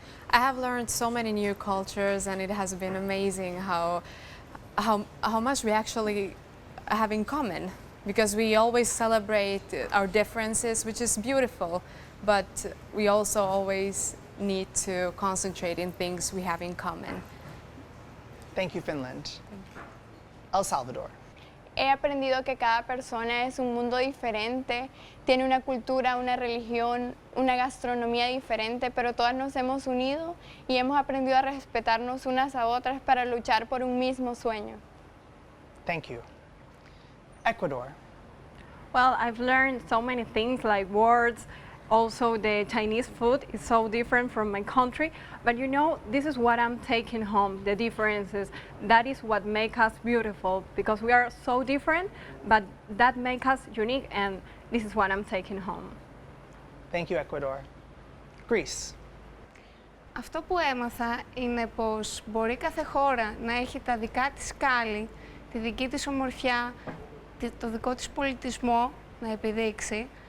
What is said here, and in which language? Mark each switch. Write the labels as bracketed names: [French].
[English] I have learned so many new cultures, and it has been amazing how much we actually have in common. Because we always celebrate our differences, which is beautiful, but we also always need to concentrate in things we have in common. Thank you, Finland. El Salvador. [Spanish] He aprendido que cada persona es un mundo diferente, tiene una cultura, una religión, una gastronomía diferente, pero todas nos hemos unido y hemos aprendido a respetarnos unas a otras para luchar por un mismo sueño. [English] Thank you. Ecuador. Well, I've learned so many things like words. Also, the Chinese food is so different from my country. But you know, this is what I'm taking home, the differences. That is what makes us beautiful, because we are so different, but that makes us unique, and this is what I'm taking home. Thank you, Ecuador. Greece. [Greek] Αυτό που έμαθα είναι πως μπορεί κάθε χώρα να έχει τα δικά της σκάλι, τη δική της ομορφιά, το δικό της πολιτισμό να επιδείξει.